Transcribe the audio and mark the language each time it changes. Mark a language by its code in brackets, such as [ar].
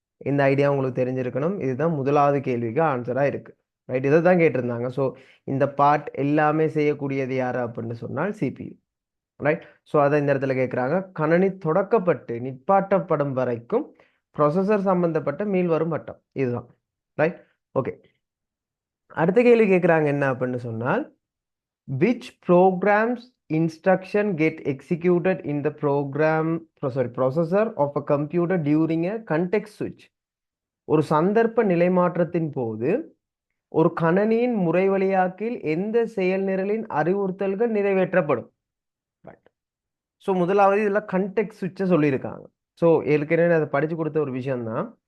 [ta] இந்த ஐடியா உங்களுக்கு தெரிஞ்சிருக்கணும். இதுதான் முதலாவது கேள்விக்கு ஆன்சரா இருக்கு. ரைட், இதை தான் கேட்டிருந்தாங்க. ஸோ இந்த பார்ட் எல்லாமே செய்யக்கூடியது யாரு அப்படின்னு சொன்னால் சிபியு. ரைட், ஸோ அதை இந்த இடத்துல கேட்குறாங்க. கணனி தொடக்கப்பட்டு நிப்பாட்டப்படும் வரைக்கும் ப்ரொசஸர் சம்பந்தப்பட்ட மீள்வரும் மட்டம் இதுதான். Right, okay. அடுத்த கேள்வி கேட்குறாங்க என்ன அப்படின்னு சொன்னால், [en] which programs instruction get executed in the processor of a computer during a context switch. [ta] ஒரு சந்தர்ப்ப நிலைமாற்றத்தின் போது ஒரு கணனியின் முறைவழியாக்கில் எந்த செயல் நிரலின் அறிவுறுத்தல்கள் நிறைவேற்றப்படும். ஸோ முதலாவது இதில் கண்டெக்ட் சுவிட்சை சொல்லியிருக்காங்க. ஸோ ஏற்கனவே அதை படித்து கொடுத்த ஒரு விஷயம்தான்.